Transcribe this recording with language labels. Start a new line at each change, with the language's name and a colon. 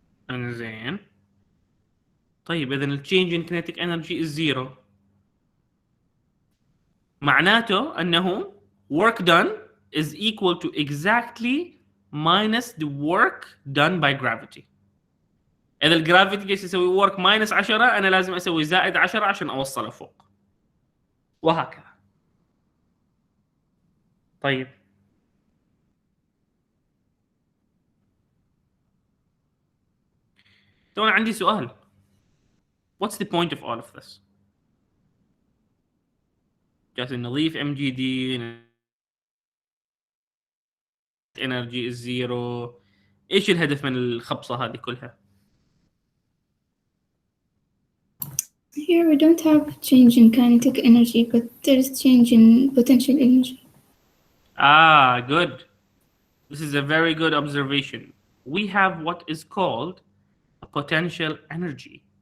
Arabic: انزين. طيب إذا ال
English: change in kinetic energy is 0.
Arabic: معناته أنه
English: work done is equal to exactly minus the work done by gravity.
Arabic: إذا الجرافيتي جالس يسوي work minus 10، أنا لازم أسوي زائد 10 عشان أوصله فوق. وهكذا. طيب. تو أنا عندي سؤال.
English: What's the point of all of this?
Arabic: جالس نضيف
English: MGD energy is 0.
Arabic: إيش الهدف من الخبصة هذه كلها؟
English: Here we don't have change in kinetic energy, but there is change in potential energy. Ah, good. This is a very good observation. We have what is called a potential energy.